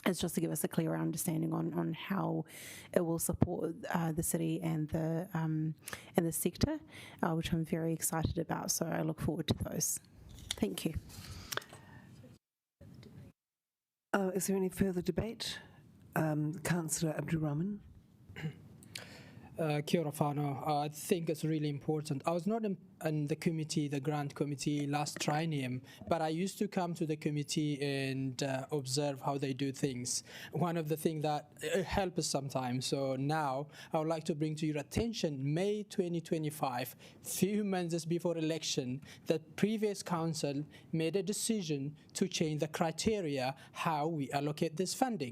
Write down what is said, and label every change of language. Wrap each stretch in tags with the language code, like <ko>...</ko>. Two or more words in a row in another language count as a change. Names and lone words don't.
<en>It's just to give us a clearer understanding on how it will support the city and the sector, which I'm very excited about. So I look forward to those. Thank you. Is there any further debate? Councillor Abdulrahman.</en> <mi>Kia ora whānau.</mi> <en>I think it's really important. I was not in the committee, the grant committee last triennium, but I used to come to the committee and observe how they do things. One of the things that helps sometimes. So now I would like to bring to your attention, May 2025, few months before election, the previous council made a decision to change the criteria how we allocate this funding.</en>